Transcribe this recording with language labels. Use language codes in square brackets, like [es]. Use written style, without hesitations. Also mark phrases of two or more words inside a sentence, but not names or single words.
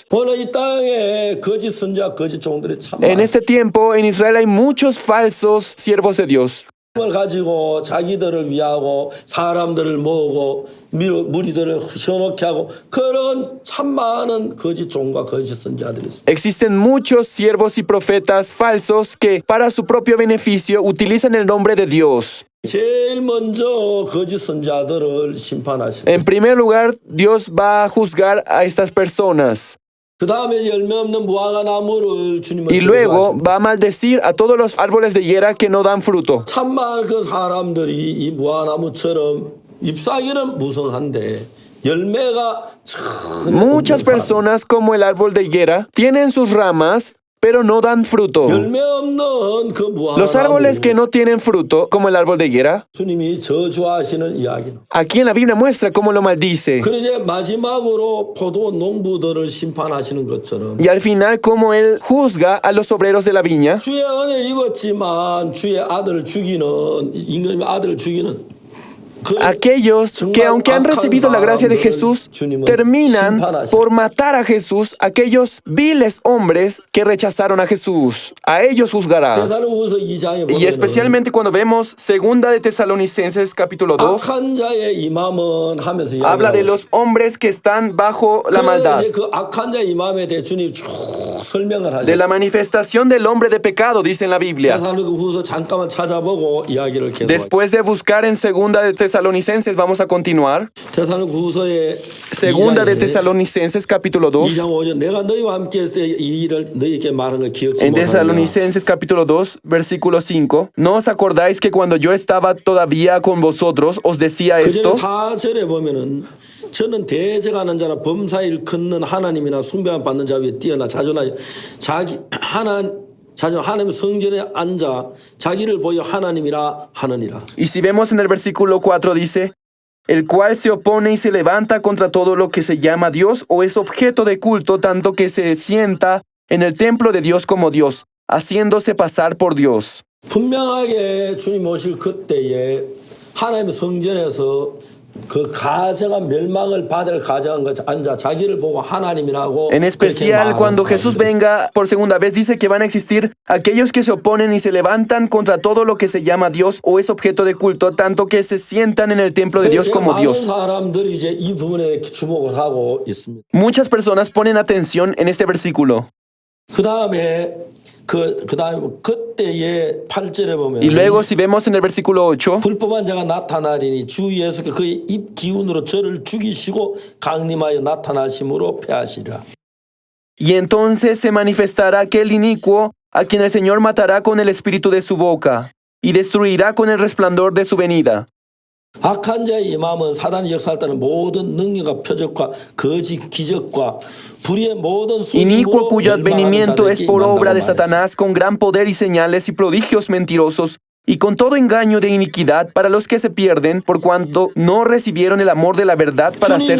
[ko] 오늘 이 땅에 거짓 선지자, 거짓 종들이 참 En 많아요. [es] este tiempo, en Israel hay muchos falsos siervos de Dios. [ko] 을 가지고 자기들을 위하고 사람들을 모으고 무리들을 현혹케 하고 그런 참 많은 거짓 종과 거짓 선지자들이 있습니다. [es] Existen muchos siervos y profetas falsos que, para su propio beneficio, utilizan el nombre de Dios. [ko] 제일 먼저 거짓 선자들을 심판하시고 [es] En primer lugar, Dios va a juzgar a estas personas. [ko] 그 다음에 열매 없는 무화과 나무를 주님은 [es] Y luego [ko] 저주하십니다. [es] va a maldecir a todos los árboles de higuera que no dan fruto. [ko] 참말 그 사람들이 이 무화과나무처럼 잎사귀는 무성한데 열매가 전혀 Muchas 없는 사람. [es] personas, como el árbol de higuera, tienen sus ramas, pero no dan fruto. [ko] 열매 없는 그 [es] Los árboles que [ko] 무화과나무 [es] no tienen fruto, como el árbol de higuera, [ko] 주님이 저주하시는 이야기는. [es] aquí en la Biblia muestra cómo lo maldice. [ko] 그래 이제 마지막으로 포도 농부들을 심판하시는 것처럼 [es] Y al final, cómo Él juzga a los obreros de la viña. [ko] 주의 은혜를 입었지만 주의 아들을 죽이는 임금님의 아들을 죽이는 그 [es] Aquellos que, aunque han recibido la gracia de Jesús, terminan por matar a Jesús, aquellos viles hombres que rechazaron a Jesús. A ellos juzgará. [ko] 데살로니가서 2장에 Y 보면 [es] especialmente cuando vemos Segunda de Tesalonicenses capítulo 2, [ko] 악한 자의 임함은 하면서 [es] habla de [ko] 이야기하고 [es] los hombres que están bajo la maldad, [ko] 이제 그 악한 자의 임함에 대해 주님 쭉 설명을 de 하셨어요. [es] la manifestación del hombre de pecado, dice en la Biblia. [ko] 데살로니가후서 잠깐만 찾아보고 이야기를 계속. [es] Después de buscar en Segunda de Tesalonicenses, vamos a continuar. [ko] 데살로니가후서의 [es] Segunda de Tesalonicenses capítulo 2. [ko] 2장 5절 내가 너희와 함께 했을 때 이 일을 너희에게 말한 거 기억지 En 못하느냐. [es] Tesalonicenses capítulo 2, versículo 5. ¿No os acordáis que cuando yo estaba todavía con vosotros os decía [ko] 그 전에 esto? 4절에 보면은 저는 대적하는 자나 범사일 걷는 하나님이나 숭배함 받는 자 위에 뛰어나 자존하여 하나님 성전에 앉아 자기를 보여 하나님이라 하느니라. [es] Y si vemos en el versículo 4 dice, el cual se opone y se levanta contra todo lo que se llama Dios o es objeto de culto, tanto que se sienta en el templo de Dios como Dios, haciéndose pasar por Dios. [ko] 분명하게 주님 오실 그때에 하나님의 성전에서 그 가정한 멸망을 받을 가정한 것 앉아 자기를 보고 하나님이라고 [es] En especial cuando Jesús venga por segunda vez, dice que van a existir aquellos que se oponen y se levantan contra todo lo que se llama Dios o es objeto de culto, tanto que se sientan en el templo de Dios como 많은 Dios. [ko] 사람들이 이제 이 부분에 주목을 하고 있습니다. [es] Muchas personas ponen atención en este versículo. [ko] 그다음에 그때에 8절에 보면 [es] Y luego si vemos en el versículo 8, [ko] 불법한 자가 나타나리니 주 예수께 그의 입 기운으로 저를 죽이시고 강림하여 나타나심으로 패하시리라. [es] y entonces se manifestará aquel inicuo a quien el Señor matará con el espíritu de su boca y destruirá con el resplandor de su venida. [ko] 악한 자의 임함은 사단이 역사할 때는 모든 능력과 표적과 거짓 기적과 불의의 모든 Inicuo 소임으로 [es] cuyo advenimiento es [ko] 멸망하는 por 자들에게 [es] obra de [ko] 임한다고 말했어요. [es] Satanás con gran poder y señales y prodigios mentirosos y con todo engaño de iniquidad para los que se pierden por cuanto no recibieron el amor de la verdad para ser